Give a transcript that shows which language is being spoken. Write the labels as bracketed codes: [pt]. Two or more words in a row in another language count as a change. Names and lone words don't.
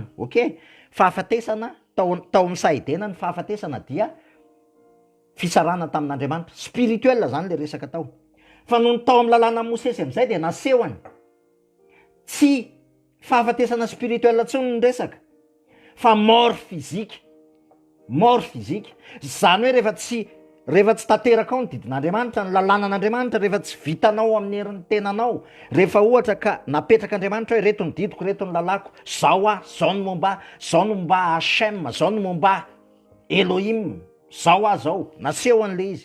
[mg] Ok, fahafatesana tao amin'ny saidena. Ny fahafatesana dia fisarana tamin'Andriamanitra, spirituel zany le resaka tao. Fa no tao amin'ny lalàna Mosesy amin'izay de nasehoany tsy fahafatesana spirituel tsony ny resaka, fa [fr] mort physique. Mort physique [mg] zany hoe rehefa tsy tanteraka ao ny didin'Andriamanitra, ny lalànan'Andriamanitra, rehefa tsy vitanao amin'ny herin'ny tenanao, rehefa ohatra ka napetraka Andriamanitra hoe reto ny didiko, reto ny lalàko, zao no momba Hachem, zao no momba Elohim, zao naseho an'le izy.